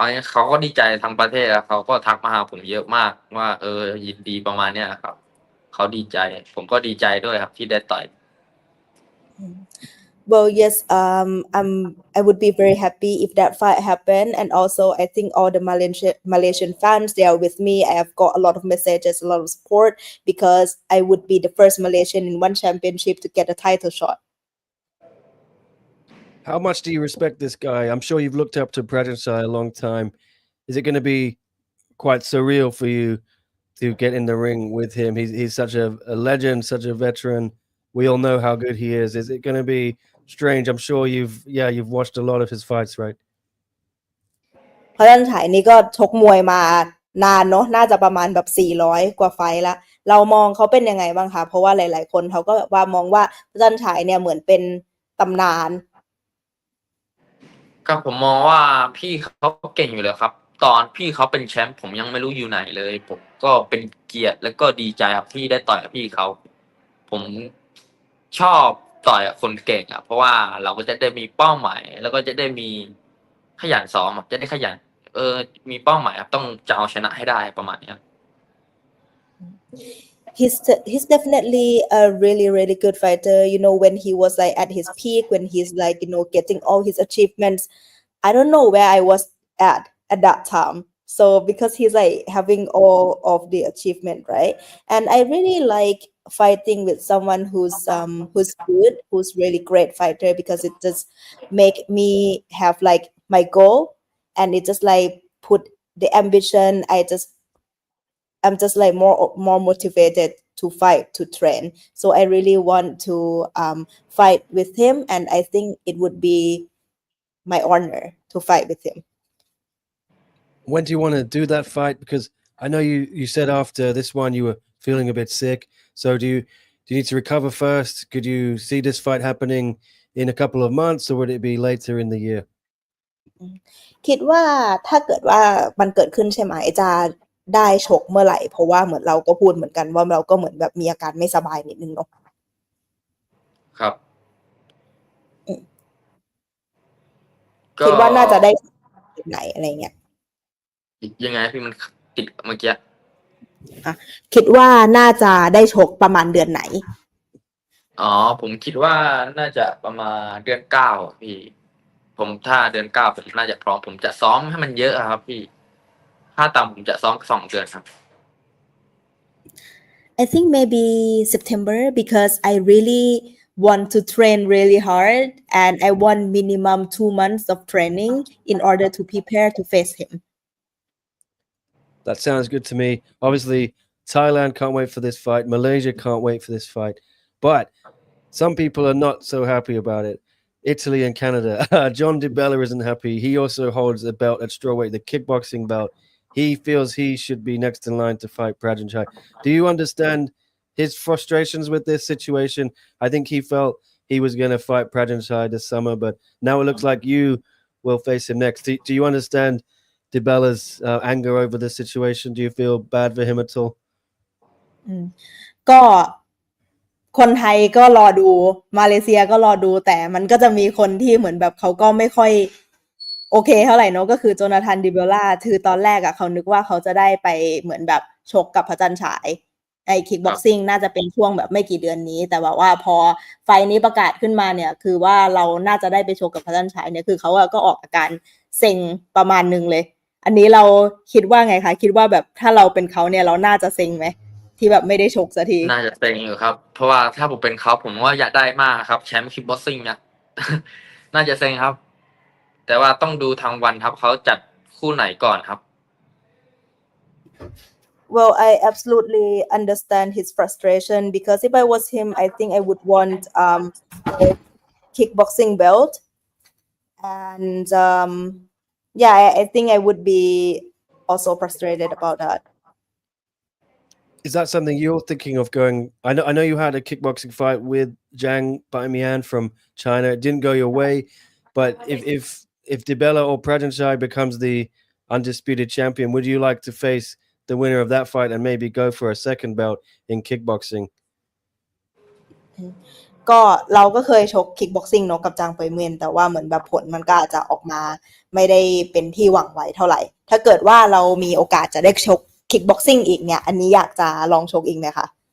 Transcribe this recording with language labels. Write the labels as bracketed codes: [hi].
[th] เขาก็ดีใจทั้งประเทศแล้วเขาก็ทักมาหาผมเยอะมากว่ายินดีประมาณเนี้ยครับเขาดีใจผมก็ดีใจด้วยครับที่ได้ต่อย [en] Well, yes, I would be very happy if that fight happened. And also, I think all the Malaysian fans, they are with me. I have got a lot of messages, a lot of support because I would be the first Malaysian in one championship to get a title shot. How much do you respect this guy? I'm sure you've looked up to Prajanchai a long time. Is it going to be quite surreal for you to get in the ring with him? He's such a legend, such a veteran. We all know how good he is. Is it going to be strange? I'm sure you've watched a lot of his fights, right? [th] เพราะฉายนี่ก็ชกมวยมานานเนาะน่าจะประมาณแบบ400กว่าไฟล์ละเรามองเขาเป็นยังไงบ้างคะเพราะว่าหลายๆคนเขาก็แบบว่ามองว่าพระจันฉายเนี่ยเหมือนเป็นตำนาน ก็ผมมองว่าพี่เขาเก่งอยู่แล้วครับตอนพี่เขาเป็นแชมป์ผมยังไม่รู้อยู่ไหนเลยผมก็เป็นเกียรติแล้วก็ดีใจครับที่ได้ต่อยกับพี่เขาผมชอบต่อยกับคนเก่งเพราะว่าเราก็จะได้มีเป้าหมายแล้วก็จะได้มีขยันซ้อมจะได้ขยันมีเป้าหมายครับต้องจะเอาชนะให้ได้ประมาณนี้ [en] He's definitely a really good fighter. You know, when he was like at his peak, when he's like, you know, getting all his achievements, I don't know where I was at that time. So because he's like having all of the achievement, right? And I really like fighting with someone who's good, who's really great fighter because it just make me have like my goal and it just like put the ambition. I'm just like more motivated to fight, to train. So I really want to fight with him, and I think it would be my honor to fight with him. When do you want to do that fight? Because I know you said after this one you were feeling a bit sick. So do you need to recover first? Could you see this fight happening in a couple of months, or would it be later in the year? [th] คิดว่าถ้าเกิดว่ามันเกิดขึ้นใช่ไหมจะได้ชกเมื่อไหร่เพราะว่าเหมือนเราก็พูดเหมือนกันว่าเราก็เหมือนแบบมีอาการไม่สบายนิดนึงเนาะ ครับ คิดว่าน่าจะได้ไหนอะไรเงี้ย ยังไงพี่มันติดเมื่อกี้ คิดว่าน่าจะได้ชกประมาณเดือนไหน ผมคิดว่าน่าจะประมาณเดือน9พี่ผมถ้าเดือน9ผมน่าจะพร้อมผมจะซ้อมให้มันเยอะครับพี่ถ้าต่ำผมจะซ้อม2เดือนครับ [en] I think maybe September because I really want to train really hard and I want minimum 2 months of training in order to prepare to face him. That sounds good to me. Obviously, Thailand can't wait for this fight. Malaysia can't wait for this fight. But some people are not so happy about it. Italy and Canada. John DiBella isn't happy. He also holds a belt at strawweight, the kickboxing belt. He feels he should be next in line to fight Prajanchai. Do you understand his frustrations with this situation? I think he felt he was going to fight Prajanchai this summer, but now it looks like you will face him next. Do you understand DiBella's anger over this situation? Do you feel bad for him at all? [th] ก็คนไทยก็รอดูมาเลเซียก็รอดูแต่มันก็จะมีคนที่เหมือนแบบเขาก็ไม่ค่อยโอเคเท่าไหร่เนาะก็คือโจนาธานดิเบลล่าคือตอนแรกเขานึกว่าเขาจะได้ไปเหมือนแบบชกกับพระจันทร์ฉาย ไอ้คิกบ็อกซิ่งน่าจะเป็นช่วงแบบไม่กี่เดือนนี้แต่แบบว่าพอไฟนี้ประกาศขึ้นมาเนี่ยคือว่าเราน่าจะได้ไปชกกับพระจันทร์ฉายเนี่ยคือเขาก็ออกอาการเซ็งประมาณนึงเลยอันนี้เราคิดว่าไงคะคิดว่าแบบถ้าเราเป็นเขาเนี่ยเราน่าจะเซ็งไหมที่แบบไม่ได้ชกสักที น่าจะเซ็งอยู่ครับเพราะว่าถ้าผมเป็นเขาผมว่าอยากได้มากครับแชมป์คิกบ็อกซิ่งเนี่ย น่าจะเซ็งครับแต่ว่าต้องดูทางวันครับเขาจัดคู่ไหนก่อนครับ [en] Well, I absolutely understand his frustration because if I was him, I think I would want a kickboxing belt, and yeah, I think I would be also frustrated about that. Is that something you're thinking of going? I know you had a kickboxing fight with Zhang Baimian from China. It didn't go your way, but if DiBella or Prajanchai becomes the undisputed champion, would you like to face the winner of that fight and maybe go for a second belt in kickboxing? [th] ก็เราก็เคยชกคิกบ็อกซิ่งเนาะกับจางเปยเมียนแต่ว่าเหมือนแบบผลมันก็อาจจะออกมาไม่ได้เป็นที่หวังไว้เท่าไหร่ถ้าเกิดว่าเรามีโอกาสจะได้ชกคิกบ็อกซิ่งอีกเนี่ยอันนี้อยากจะลองชกอีกไหมคะ